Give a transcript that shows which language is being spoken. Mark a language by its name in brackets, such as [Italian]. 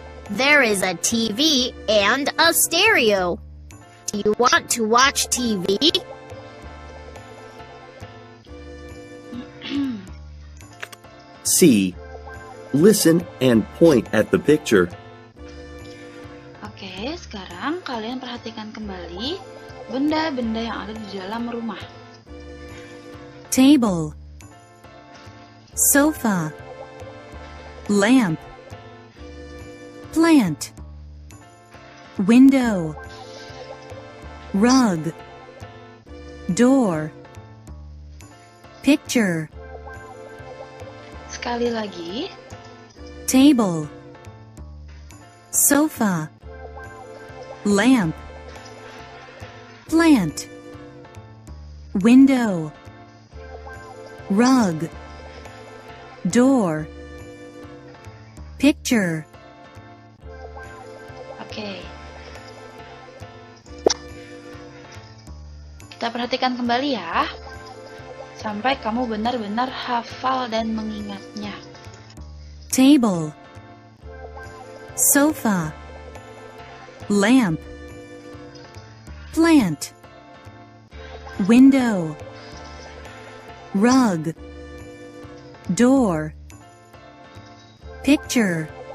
[English] There is a TV and a stereo. Do you want to watch TV? C. Listen and point at the picture. [Indonesian] Oke, sekarang kalian perhatikan kembali benda-benda yang ada di dalam rumah. [English] Table, sofa, lamp, plant, window, rug, door, picture. [Indonesian] Sekali lagi. [English] Table, sofa, lamp, plant, window, rug, door, picture. Oke. [Indonesian] Kita perhatikan kembali ya. Sampai kamu benar-benar hafal dan mengingatnya. [English] Table, sofa, lamp, plant, window, rug, door, picture.